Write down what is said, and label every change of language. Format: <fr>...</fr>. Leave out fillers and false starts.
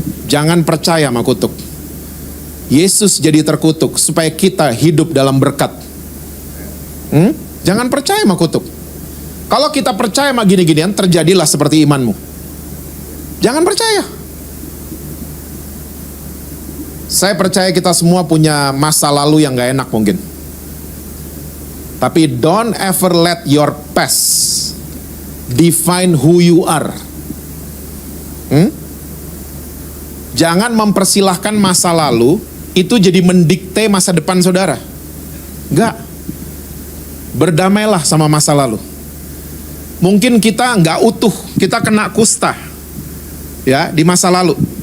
<id>Jangan percaya sama kutuk. Yesus jadi terkutuk supaya kita hidup dalam berkat. Jangan percaya sama kutuk. Kalau kita percaya sama gini-ginian, terjadilah seperti imanmu. Jangan percaya. Saya percaya kita semua punya masa lalu yang gak enak mungkin.</id> <en>Tapi don't ever let your past define who you are.</en> <id>Jangan mempersilahkan masa lalu itu jadi mendikte masa depan saudara. Enggak. Berdamailah sama masa lalu. Mungkin kita nggak utuh, kita kena kusta, ya, di masa lalu.</id>